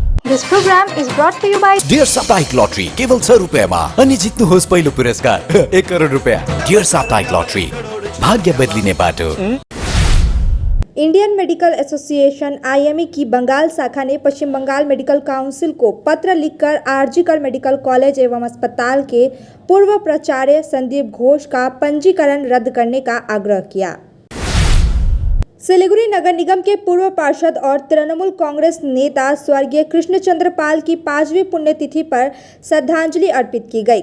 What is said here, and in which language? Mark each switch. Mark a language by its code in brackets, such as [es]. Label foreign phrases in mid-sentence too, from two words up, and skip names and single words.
[en] This program is brought to you by [ne] डियर साप्ताहिक लॉटरी केवल 100 रुपयामा अनि जित्नुहोस् पहिलो पुरस्कार 1 करोड रुपया। डियर साप्ताहिक लॉटरी भाग्य बदलिने बाटो। [hi] इंडियन मेडिकल एसोसिएशन IME की बंगाल शाखा ने पश्चिम बंगाल मेडिकल काउंसिल को पत्र लिखकर आरजीकर मेडिकल कॉलेज एवं अस्पताल के पूर्व प्राचार्य संदीप घोष का पंजीकरण रद्द करने का आग्रह किया। सिलीगुड़ी नगर निगम के पूर्व पार्षद और तृणमूल कांग्रेस नेता स्वर्गीय कृष्णचंद्र पाल की 5वीं पुण्यतिथि पर श्रद्धांजलि अर्पित की गई।